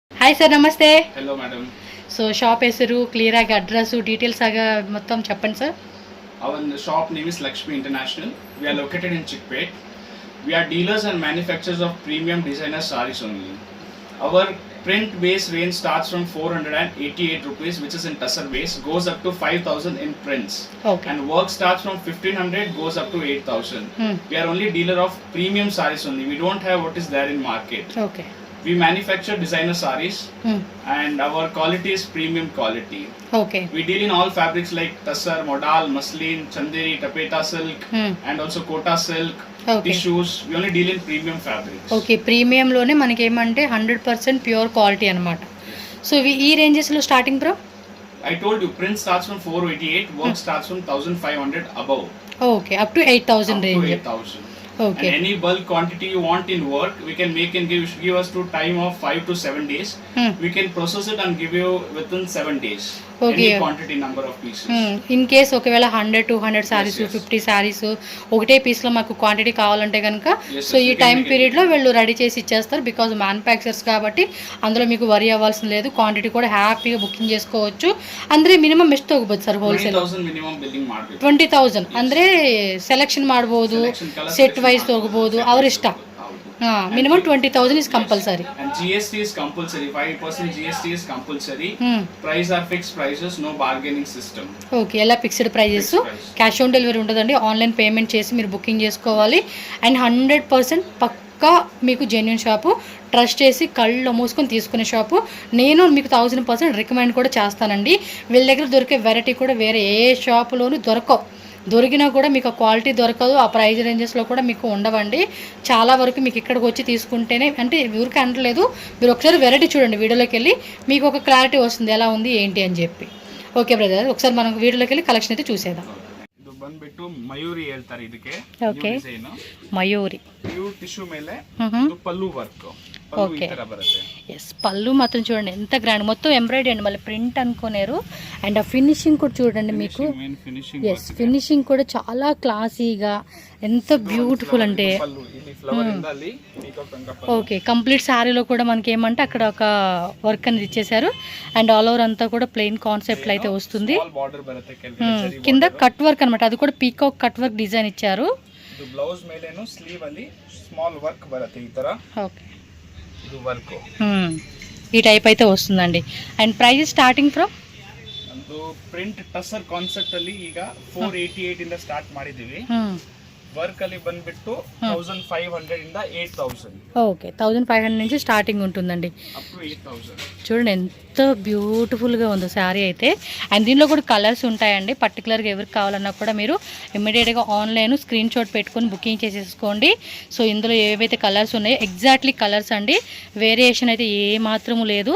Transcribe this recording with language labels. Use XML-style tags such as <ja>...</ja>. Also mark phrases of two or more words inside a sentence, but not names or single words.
<te>హాయ్ సార్, నమస్తే. హలో మేడం.</te> <en>So shop</en> <kn>ಹೆಸರು,</kn> <te>క్లియర్ ಆಗಿ</te> <en>address, details</en> <te>ఆగా మొత్తం చెప్పండి సార్.</te> <en>Our shop name is Lakshmi International. We are located in Chickpet. We are dealers and manufacturers of premium designer sarees only. Our print base range starts from 488 rupees, which is in tussar base, goes up to 5,000 in prints. Okay. And work starts from 1,500, goes up to 8,000. We are only dealer of premium sarees only. We don't have what is there in market.</en> <te>ఓకే.</te> <en>We manufacture designer sarees and our quality is premium quality.</en> <te>ఓకే.</te> <en>We deal in all fabrics like tussar, modal, muslin, chanderi, tapeta silk and also kota silk, tissues. We only deal in premium fabrics.</en> <te>ఓకే, ప్రీమియంలోనే మనకి ఏమంటే</te> <en>100% pure quality</en> <te>అనమాట. సో ఇవి ఈ రేంజెస్లో</te> <en>starting bro? I told you print starts from 488, work starts from 1,500 above. Okay, up to 8,000 up to రేంజ్. 8,000. ఓకే. And any bulk quantity you want in work, we can make and give us to time of 5 to 7 days. We can process it and give you within 7 days. Okay. Any quantity number of pieces. in case</en> <te>ఒకవేళ 100, 200 శారీస్, 50 శారీస్ ఒకటే పీస్లో మాకు క్వాంటిటీ కావాలంటే కనుక సో ఈ టైం పీరియడ్లో వీళ్ళు రెడీ చేసి ఇచ్చేస్తారు.</te> <en>because manufacturers</en> <te>కాబట్టి అందులో మీకు వరి అవ్వాల్సిన లేదు. క్వాంటిటీ కూడా హ్యాపీగా బుకింగ్ చేసుకోవచ్చు.</te> <kn>ಅಂದರೆ ಮಿನಿಮಮ್ ಎಷ್ಟು ತಗೋಬಹುದು ಸರ್ ಹೋಲ್ಸೇಲ್? 20,000</kn> <en>minimum billing</en> <kn>ಮಾಡಬೇಕು. 20,000 ಅಂದರೆ ಸೆಲೆಕ್ಷನ್ ಮಾಡ್ಬೋದು,</kn> <en>set wise</en> <kn>ತಗೋಬಹುದು, ಅವ್ರ ಇಷ್ಟ.</kn> <en>minimum 20,000 is compulsory. And GST is compulsory. 5% GST is compulsory. Price are fixed prices, no bargaining system.</en> <te>ఓకే, ఎలా</te> <en>fixed prices, cash on delivery</en> <te>ఉంటుందండి.</te> <en>online payment</en> <te>చేసి మీరు బుకింగ్ చేసుకోవాలి. అండ్ 100% పక్కా మీకు</te> <en>genuine shop,</en> <te>ట్రస్ట్ చేసి కళ్ళు మూసుకొని తీసుకునే షాపు. నేను మీకు 1000% రికమెండ్ కూడా చేస్తానండి. వీళ్ళ దగ్గర దొరికే వెరైటీ కూడా వేరే ఏ షాపులోనూ దొరికినా కూడా మీకు ఆ క్వాలిటీ దొరకదు. ఆ ప్రైజ్ రేంజెస్లో కూడా మీకు ఉండవండి. చాలా వరకు మీకు ఇక్కడికి వచ్చి తీసుకుంటేనే, అంటే ఊరికి అనట్లేదు, మీరు ఒకసారి వెరైటీ చూడండి, వీడియోలోకి వెళ్ళి మీకు ఒక క్లారిటీ వస్తుంది ఎలా ఉంది ఏంటి అని చెప్పి.</te> <en>okay brother,</en> <te>ఒకసారి మనం వీడియోలోకి వెళ్ళి కలెక్షన్ అయితే చూసేద్దాం.</te> <kn>ಇದು ಬಂದ್ಬಿಟ್ಟು ಮಯೂರಿ ಹೇಳ್ತಾರೆ ಇದಕ್ಕೆ. ಓಕೆ, ಮಯೂರಿ</kn> <en>pure tissue</en> <kn>ಮೇಲೆ ಇದು ಪಲ್ಲು ವರ್ಕ್.</kn> <te>ఓకే. ఎస్, పళ్ళు మాత్రం చూడండి ఎంత గ్రాండ్, మొత్తం ఎంబ్రాయిడరీ అండి, మళ్ళీ ప్రింట్ అనుకోలేరు. అండ్ ఆ ఫినిషింగ్ కూడా చూడండి మీకు. ఎస్, ఫినిషింగ్ కూడా చాలా క్లాసీగా, ఎంత బ్యూటిఫుల్ అంటే. ఓకే, కంప్లీట్ శారీలో కూడా మనకి ఏమంటే అక్కడ ఒక వర్క్ అనేది ఇచ్చేసారు.</te> <en>and all over</en> <te>అంతా కూడా</te> <en>plain concept</en> <te>అయితే వస్తుంది. కింద</te> <en>cut work</en> <te>అనమాట, అది కూడా</te> <en>peacock cut work design</en> <te>ఇచ్చారు.</te> <kn>ಬ್ಲೌಸ್ ಮೇಲೇನು ಸ್ಲೀವ್ ಅಲ್ಲಿ</kn> <en>small work</en> <kn>ಬರುತ್ತೆ ಈ ತರ.</kn> <te>ఓకే,</te> <kn>ಇದು ವರ್ಕ್</kn> <te>ఈ టైప్ అయితే వస్తుందండి.</te> <en>and price starting from</en> <kn>ಒಂದು</kn> <en>print tussar concept</en> <kn>ಅಲ್ಲಿ ಈಗ 488 ಇಂದ ಸ್ಟಾರ್ಟ್ ಮಾಡಿದೀವಿ. ವರ್ಕ್ ಅಲ್ಲಿ ಬಂದ್ಬಿಟ್ಟು 1,500 ಇಂದ 8,000.</kn> <te>ఓకే, 1,500 నుంచి స్టార్టింగ్ ఉంటుందండి.</te> <en>up to 8,000.</en> <te>చూడండి ఎంత బ్యూటిఫుల్గా ఉందో శారీ అయితే. అండ్ దీనిలో కూడా కలర్స్ ఉంటాయండి. పర్టికులర్గా ఎవరికి కావాలన్నా కూడా మీరు ఇమ్మీడియట్గా</te> <en>online screenshot</en> <te>పెట్టుకొని బుకింగ్ చేసేసుకోండి. సో ఇందులో ఏవైతే కలర్స్ ఉన్నాయో ఎగ్జాక్ట్లీ కలర్స్ అండి, వేరియేషన్ అయితే ఏ మాత్రము లేదు.</te>